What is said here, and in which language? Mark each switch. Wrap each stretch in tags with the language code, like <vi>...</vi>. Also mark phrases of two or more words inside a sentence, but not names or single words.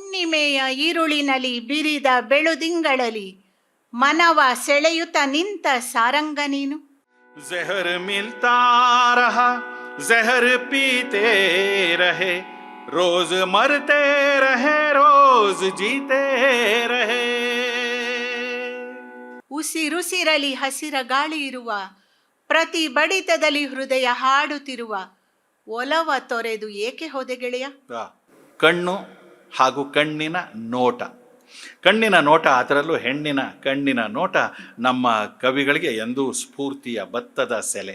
<kn>ಹುಣ್ಣಿಮೆಯ ಈರುಳಿನಲಿ ಬಿರಿದ ಬೆಳುದಿಂಗಳಲಿ ಮನವ ಸೆಳೆಯುತ್ತ ನಿಂತ ಸಾರಂಗ ನೀನು.</kn> <hi>ज़हर मिलता रहा ज़हर पीते रहे रोज मरते रहे रोज जीते रहे.</hi> <kn>ಉಸಿರುಸಿರಲಿ ಹಸಿರ ಗಾಳಿ ಇರುವ, ಪ್ರತಿ ಬಡಿತದಲ್ಲಿ ಹೃದಯ ಹಾಡುತ್ತಿರುವ ಒಲವ ತೊರೆದು ಏಕೆ ಹೋದೆ ಗೆಳೆಯ? ಕಣ್ಣು ಹಾಗೂ ಕಣ್ಣಿನ ನೋಟ, ಕಣ್ಣಿನ ನೋಟ, ಅದರಲ್ಲೂ ಹೆಣ್ಣಿನ ಕಣ್ಣಿನ ನೋಟ ನಮ್ಮ ಕವಿಗಳಿಗೆ ಎಂದೂ ಸ್ಫೂರ್ತಿಯ ಭತ್ತದ ಸೆಲೆ.</kn>